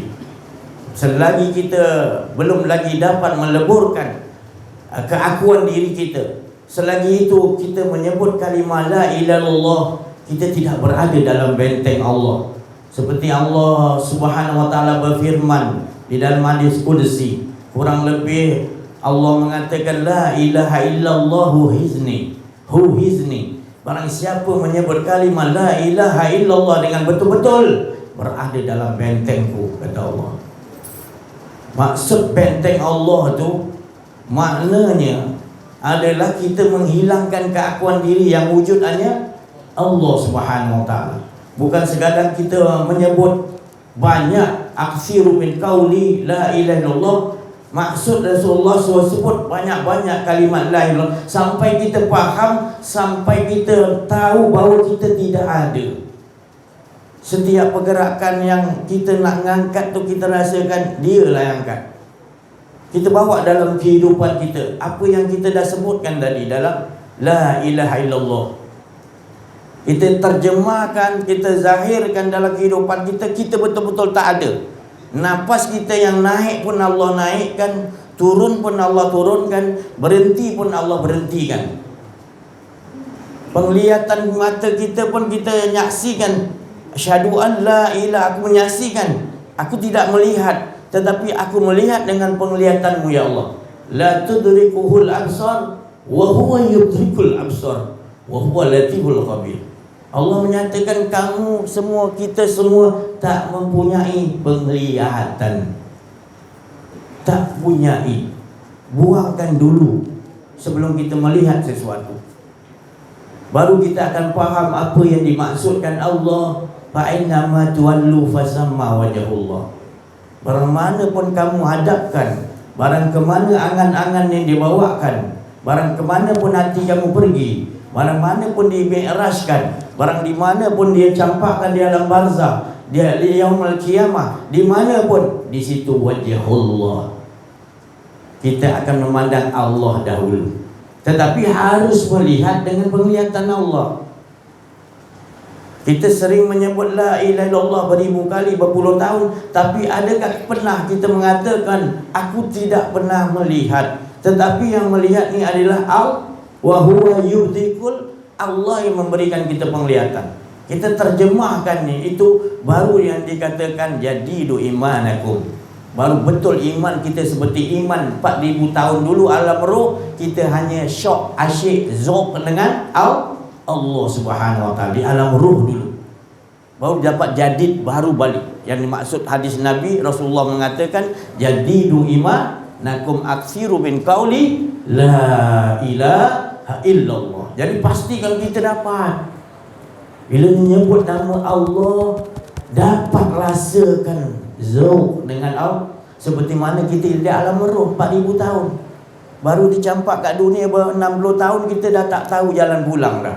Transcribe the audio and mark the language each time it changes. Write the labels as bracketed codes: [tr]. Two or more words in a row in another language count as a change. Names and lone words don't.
[ms] Selagi kita belum lagi dapat meleburkan keakuan diri kita, selagi itu kita menyebut kalimah [ar] لا إله إلا الله, [ms] kita tidak berada dalam benteng Allah. Seperti Allah [ar] سبحانه وتعالى [ms] berfirman di dalam hadis qudsi, kurang lebih Allah mengatakan [ar] لا إله إلا الله حصني. [ms] Barang siapa menyebut kalimah [ar] لا إله إلا الله [ms] dengan betul-betul, berada dalam bentengku, kata Allah. Maksud benteng Allah tu maknanya adalah kita menghilangkan keakuan diri yang wujud hanya Allah [ar] سبحانه وتعالى. [ms] Bukan sekadar kita menyebut banyak [ar] أكثروا من قول لا إله إلا الله. [ms] Maksud Rasulullah SAW sebut banyak-banyak kalimat [ar] لا إله إلا الله [ms] sampai kita faham, sampai kita tahu bahawa kita tidak ada. Setiap pergerakan yang kita nak ngangkat tu, kita rasakan dialah yang angkat. Kita bawa dalam kehidupan kita apa yang kita dah sebutkan tadi dalam [ar] لا إله إلا الله. [ms] Kita terjemahkan, kita zahirkan dalam kehidupan kita. Kita betul-betul tak ada. Nafas kita yang naik pun Allah naikkan, turun pun Allah turunkan, berhenti pun Allah berhentikan. Penglihatan mata kita pun kita nyaksikan, [ar] أشهد أن لا إله, [ms] aku menyaksikan, aku tidak melihat, tetapi aku melihat dengan penglihatan-Mu ya Allah. [ar] لا تدركه الأبصار وهو يدرك الأبصار وهو اللطيف الخبير. [ms] Allah menyatakan kamu semua, kita semua tak mempunyai penglihatan. Tak punyai. Buangkan dulu sebelum kita melihat sesuatu. Baru kita akan faham apa yang dimaksudkan Allah. [ar] فأينما تولوا فثم وجه الله. [ms] Barang mana pun kamu hadapkan, barang kemana angan-angan yang dibawakan, barang kemana pun hati kamu pergi, barang mana pun dimi'rajkan, barang di mana pun dia campakkan di alam barzah, dia di [ar] يوم القيامة, [ms] di mana pun, di situ wajhullah. Kita akan memandang Allah dahulu. Tetapi harus melihat dengan penglihatan Allah. Kita sering menyebut [ar] لا إله إلا الله [ms] beribu kali, berpuluh tahun, tapi adakah pernah kita mengatakan aku tidak pernah melihat? Tetapi yang melihat ni adalah [ar] وهو يدرك, [ms] Allah yang memberikan kita penglihatan. Kita terjemahkan ni, itu baru yang dikatakan [ar] جددوا إيمانكم. [ms] Baru betul iman kita seperti iman 4000 tahun dulu alam roh, kita hanya syok, asyik, zauq dengan Allah [ar] سبحانه وتعالى [ms] di alam ruh dulu. Baru dapat jadid, baru balik. Yang dimaksud hadis Nabi, Rasulullah mengatakan [ar] جددوا إيمانكم أكثروا من قول لا إله إلا الله. [ms] Jadi pastikan kita dapat. Bila menyebut nama Allah, dapat rasakan zauq dengan Allah. Seperti mana kita di alam roh 4000 tahun. Baru dicampak kat dunia 60 tahun, kita dah tak tahu jalan pulang dah.